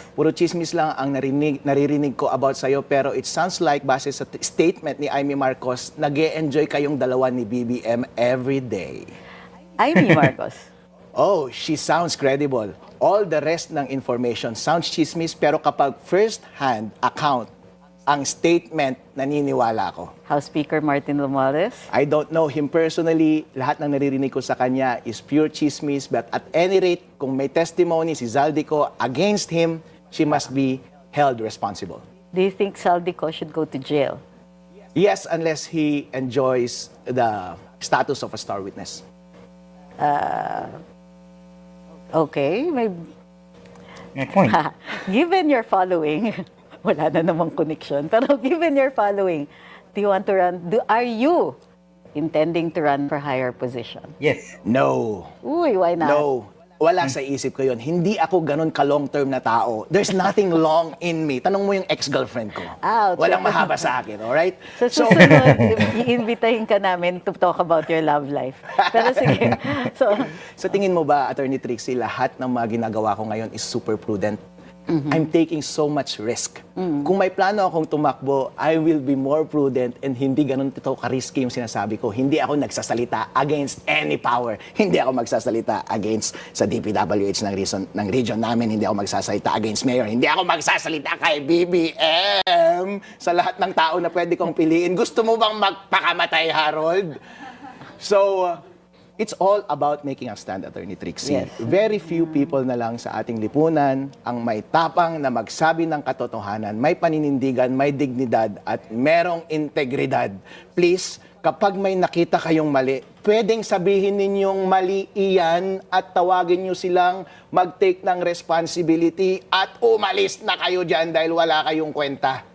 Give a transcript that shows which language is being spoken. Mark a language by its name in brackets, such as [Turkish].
[Filipino] Puro chismis lang ang naririnig ko about sa'yo, pero [English] it sounds like, [Filipino] base sa statement ni Amy Marcos, nag-e-enjoy kayong dalawa ni BBM every day. Amy Marcos. [English] Oh, she sounds credible. All the rest ng information sounds chismis, pero kapag first-hand account, ang statement, [Filipino] naniniwala ko. [English] House Speaker Martin Romualdez. I don't know him personally. [Filipino] Lahat ng naririnig ko sa kanya is pure chismis. [English] But at any rate, kung may testimony si Zaldico against him, she must be held responsible. Do you think Zaldico should go to jail? Yes, unless he enjoys the status of a star witness. Okay. [Filipino] May point. Given your following, wala na namang connection. [English] Pero given your following, do you want to run? Are you intending to run for higher position? Yes. No. Uy, why not? [Filipino] No. Wala sa isip ko yun. Hindi ako ganun ka-long term na tao. [English] There's nothing long in me. [Filipino] Tanong mo yung ex-girlfriend ko. [English] Ouch. [Filipino] Walang mahaba sa akin, alright? Sa susunod, iimbitahin ka namin [English] to talk about your love life. [Filipino] Pero sige. Sa tingin mo ba, Attorney Trixie, lahat ng mga ginagawa ko ngayon is super prudent? [English] I'm taking so much risk. [Filipino] Kung may plano akong tumakbo, [English] I will be more prudent [Filipino] and hindi ganun ito ka-risky yung sinasabi ko. Hindi ako nagsasalita against any power. Hindi ako magsasalita against sa DPWH ng region namin. Hindi ako magsasalita against mayor. Hindi ako magsasalita kay BBM. Sa lahat ng tao na pwede kong piliin. Gusto mo bang magpakamatay, Harold? [English] So, it's all about making a stand, Attorney Trixie. Yes. [Filipino] Very few people na lang sa ating lipunan ang may tapang na magsabi ng katotohanan, may paninindigan, may dignidad, at merong integridad. Please, kapag may nakita kayong mali, pwedeng sabihin ninyong mali iyan at tawagin nyo silang mag-take ng responsibility at umalis na kayo dyan dahil wala kayong kwenta.